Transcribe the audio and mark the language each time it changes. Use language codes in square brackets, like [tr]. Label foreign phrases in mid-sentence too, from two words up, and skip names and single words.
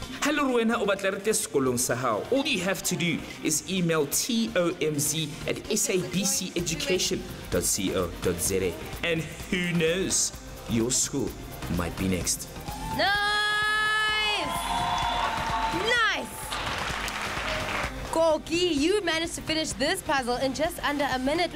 [st] Ha le wena o batla re te sekolong sa hao, [en] all you have to do is email tomz@sabceducation.co.za, and who knows, your school might be next. Nice! Koki, you managed to finish this puzzle in just under a minute.